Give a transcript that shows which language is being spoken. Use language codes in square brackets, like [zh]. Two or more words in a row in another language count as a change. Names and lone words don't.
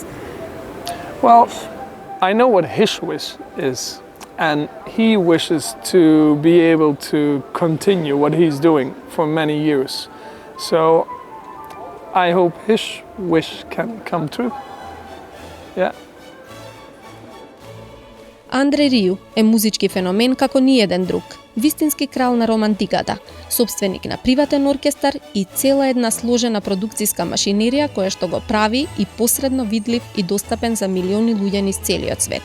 [en] Well, I know what his wish is, and he wishes to be able to continue what he's doing for many years. So I hope his wish can come true. Yeah. [mk] Андре Риу е музички феномен како ниеден друг, вистински крал на романтиката, собственик на приватен оркестар и цела една сложена продукцијска машинерија која што го прави и посредно видлив и достапен за милиони луѓе низ целиот свет.